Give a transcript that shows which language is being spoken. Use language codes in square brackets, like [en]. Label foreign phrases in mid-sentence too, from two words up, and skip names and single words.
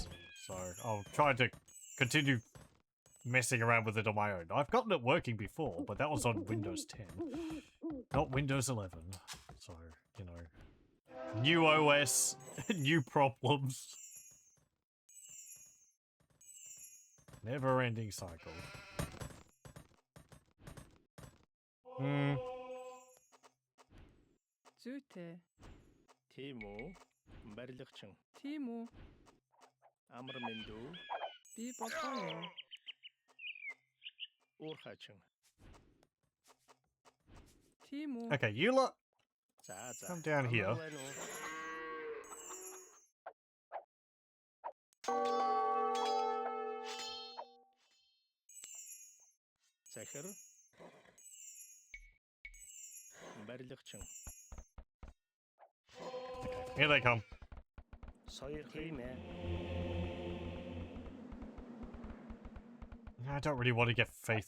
[en] So I'll try to continue messing around with it on my own. I've gotten it working before, but that was on Windows 10, not Windows 11. So, you know, new OS, new problems. Never-ending cycle. [mn] Зүйтэй. Тийм үү? Барилгачин. Тийм үү? Амар мэнд үү? Би бодгоо юу? Уурхачин. Тийм үү? [en] Okay, you lot come down here. [mn] Захир. Барилгачин. [en] Here they come. [mn] Тийм ээ. [en] I don't really want to get Faith.